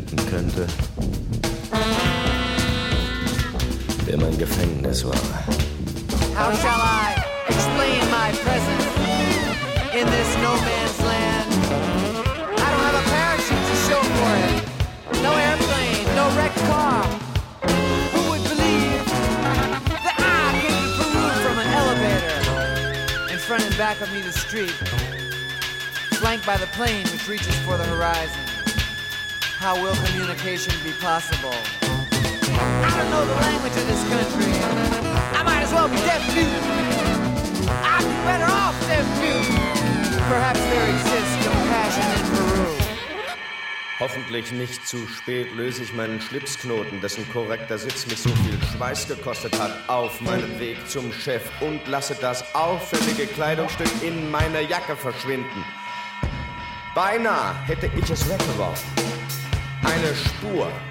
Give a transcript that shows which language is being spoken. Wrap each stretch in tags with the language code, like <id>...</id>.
<de>Könnte, der mein Gefängnis war.</de> <en>How shall I explain my presence in this no man's land? I don't have a parachute to show for it. No airplane, no wrecked car. Who would believe that I could be pulled from an elevator in front and back of me the street, flanked by the plane which reaches for the horizon? How will communication be possible? I don't know the language of this country. I might as well be deaf mute. I'd be better off deaf mute. Perhaps there exists compassion in Peru.</en> <de>Hoffentlich nicht zu spät löse ich meinen Schlipsknoten, dessen korrekter Sitz mich so viel Schweiß gekostet hat, auf meinem Weg zum Chef und lasse das auffällige Kleidungsstück in meiner Jacke verschwinden. Beinahe hätte ich es weggeworfen. Eine Spur.</de>